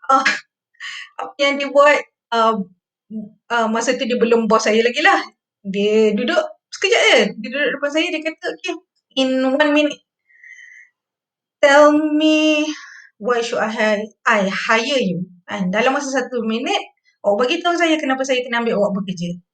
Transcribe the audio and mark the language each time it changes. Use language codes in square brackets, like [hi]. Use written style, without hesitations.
[ms] Apa yang dia buat, masa tu dia belum bos saya lagi lah. Dia duduk sekejap je. Dia duduk depan saya, dia kata, [en] okay, in 1 minute, tell me why should I hire you. [ms] And dalam masa 1 minit, awak bagi tahu saya kenapa saya kena ambil awak bekerja.